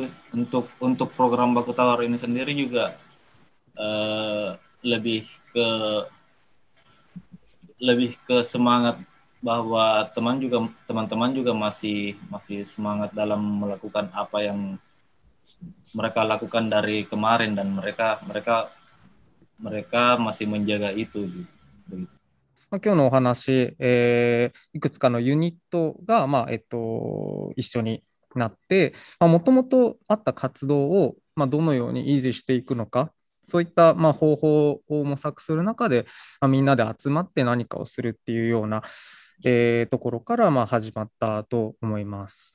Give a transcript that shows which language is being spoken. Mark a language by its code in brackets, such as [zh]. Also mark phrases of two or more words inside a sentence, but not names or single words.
[id] Untuk program Baku Tawar ini sendiri juga lebih ke semangat bahwa teman-teman juga masih semangat dalam melakukan apa yang mereka lakukan dari kemarin, dan mereka masih menjaga itu gitu. [ja] 今日のお話、いくつかのユニットが、一緒になって、もともとあった活動を、どのように維持していくのか、そういった、方法を模索する中で、みんなで集まって何かをするっていうような、ところから、始まったと思います。